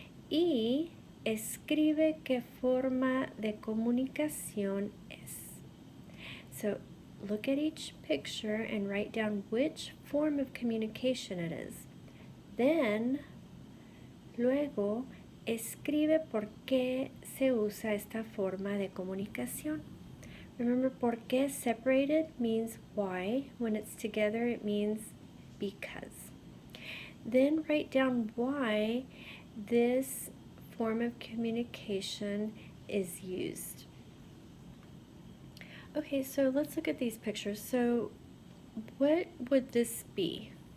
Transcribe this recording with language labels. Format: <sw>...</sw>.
<es>Y escribe qué forma de comunicación es.</es> <en>So look at each picture and write down which form of communication it is.</en> <es>Then, luego, escribe por qué se usa esta forma de comunicación.</es> <en>Remember, por qué separated means why. When it's together, it means because. Then write down why this form of communication is used. Okay, so let's look at these pictures. So what would this be?</en>